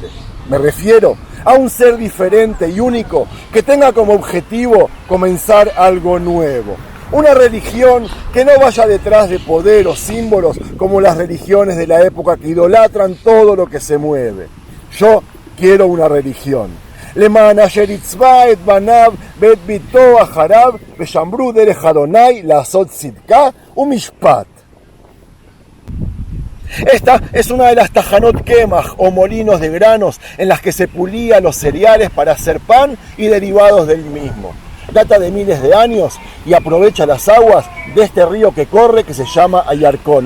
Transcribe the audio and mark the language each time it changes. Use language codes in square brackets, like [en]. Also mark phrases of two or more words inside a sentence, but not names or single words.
[es] Me refiero a un ser diferente y único que tenga como objetivo comenzar algo nuevo. Una religión que no vaya detrás de poder o símbolos como las religiones de la época que idolatran todo lo que se mueve. Yo quiero una religión [he] למען אשר יצבע את בניו ואת ביתו אחריו, ושמרו דרך אדוני לעשות צדקה ומשפט. [es] Esta es una de las [he] טחנות קמח [es] o molinos de granos en las que se pulía los cereales para hacer pan y derivados del mismo. Data de miles de años y aprovecha las aguas de este río que corre que se llama Ayarcón.